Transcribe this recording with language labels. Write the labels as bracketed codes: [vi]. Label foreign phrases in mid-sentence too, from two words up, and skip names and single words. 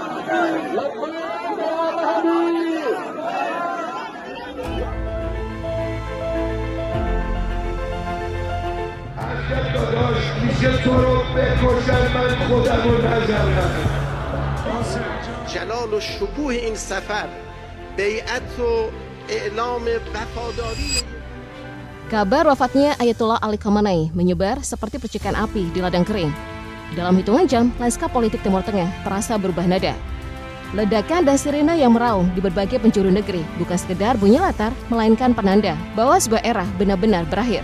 [fa] داداش میشه تو رو بکشن من خودم رو نزنم. جلال و شکوه این سفر بیعت و اعلام وفاداری. [id] Kabar wafatnya Ayatollah Ali Khamenei menyebar seperti percikan api di ladang kering. Dalam hitungan jam, lanskap politik Timur Tengah terasa berubah nada. Ledakan dan sirine yang meraung di berbagai penjuru negeri bukan sekedar bunyi latar, melainkan penanda bahwa sebuah era benar-benar berakhir.